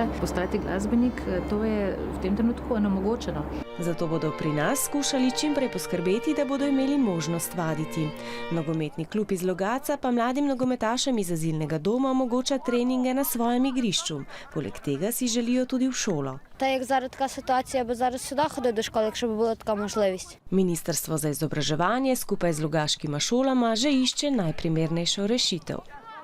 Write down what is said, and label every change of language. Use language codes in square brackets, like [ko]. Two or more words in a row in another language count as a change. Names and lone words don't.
[sl] Postati glasbenik, to je v tem trenutku onemogočeno. Zato bodo pri nas skušali čim prej poskrbeti, da bodo imeli možnost vaditi. Nogometni klub iz Logatca pa mladim nogometašem iz azilnega doma omogoča treninge na svojem igrišču. Poleg tega si želijo tudi v šolo. [uk] Та як зараз така ситуація, бо зараз сюди ходить до школи, якщо б була така можливість. [sl] Ministrstvo za izobraževanje skupaj z logaškima šolama že išče najprimernejšo rešitev.